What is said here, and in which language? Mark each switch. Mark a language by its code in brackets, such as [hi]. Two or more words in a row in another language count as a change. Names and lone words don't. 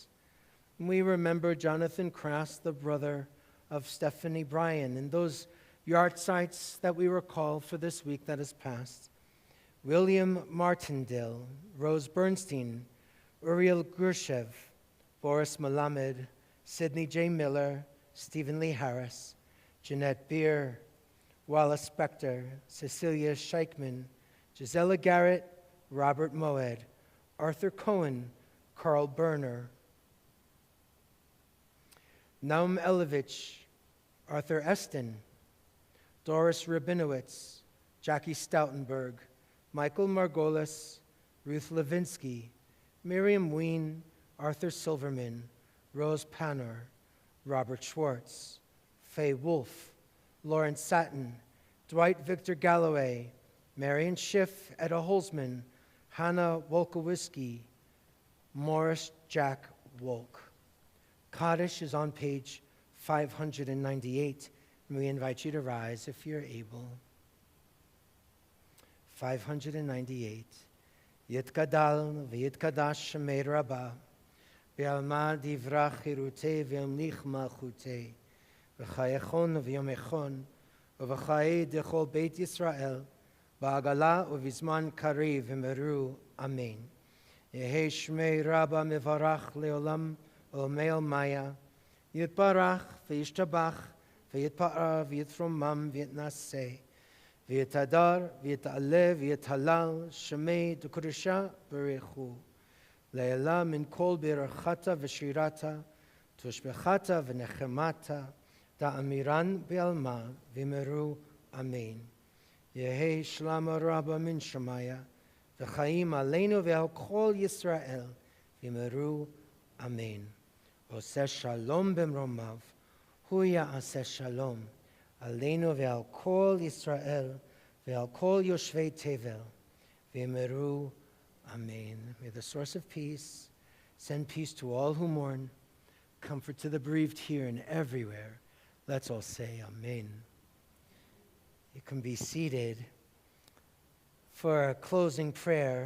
[en] We remember Jonathan Crass, the brother of Stephanie Bryan, and those yahrzeits that we recall for this week that has passed. William Martindale, Rose Bernstein, Uriel Gurshev, Boris Melamed, Sidney J. Miller, Stephen Lee Harris, Jeanette Beer, Wallace Spector, Cecilia Scheichman, Gisela Garrett, Robert Moed, Arthur Cohen, Carl Berner, Naum Elovich, Arthur Eston, Doris Rabinowitz, Jackie Stoutenberg, Michael Margolis, Ruth Levinsky, Miriam Ween, Arthur Silverman, Rose Panner, Robert Schwartz, Faye Wolf, Lawrence Satin, Dwight Victor Galloway, Marion Schiff, Etta Holzman, Hannah Wolkowski, Morris Jack Wolk. Kaddish is on page 598, and we invite you to rise if you're able. 598. [arc] יתגדל ויתקדש שמיה רבא, בעלמא די ברא כרעותיה וימליך מלכותיה, בחייכון וביומיכון, ובחיי דכל בית ישראל, בעגלא ובזמן קריב ואמרו, אמן. יהא שמיה רבא מברך לעלם ולעלמי עלמיא, יתברך וישתבח ויתפאר ויתרומם ויתנשא, ויתהדר ויתעלה ויתהלל שמיה דקודשא בריך הוא, לעלא מן כל ברכתא ושירתא, תשבחתא ונחמתא, דאמירן בעלמא ואמרו אמן. יהא שלמא רבא מן שמיא וחיים עלינו ועל כל ישראל ואמרו אמן. [he] עשה שלום במרומיו הוא יעשה שלום עלינו ועל כל ישראל ועל כל יושבי תבל ואמרו אמן. [en] May the source of peace send peace to all who mourn, comfort to the bereaved here and everywhere. Let's all say amen. You can be seated for a closing prayer.